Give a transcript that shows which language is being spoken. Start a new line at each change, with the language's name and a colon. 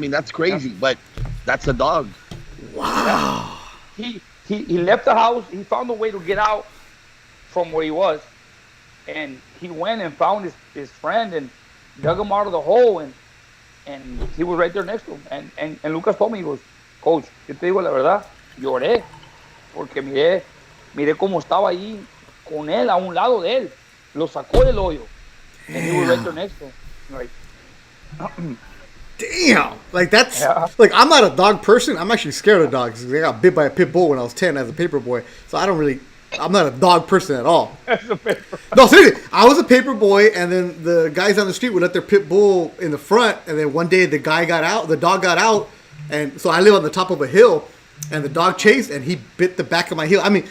English: That's crazy, but that's a dog. Wow. He left the house. He found a way to get out from where he was, and he went and found his friend and dug him out of the hole, and he was right there next to him. And Lucas told me, he goes, Coach,
Spanish: yo te digo la verdad, lloré porque miré cómo estaba ahí con él, a un lado de él. Lo sacó del hoyo.
English: And he was right there next to him. Like, damn. Like, that's... Yeah. Like, I'm not a dog person. I'm actually scared of dogs. I got bit by a pit bull when I was 10 as a paper boy. So I'm not a dog person at all. No, seriously. I was a paper boy, and then the guys on the street would let their pit bull in the front, and then one day the dog got out, and so I live on the top of a hill, and the dog chased, and he bit the back of my heel.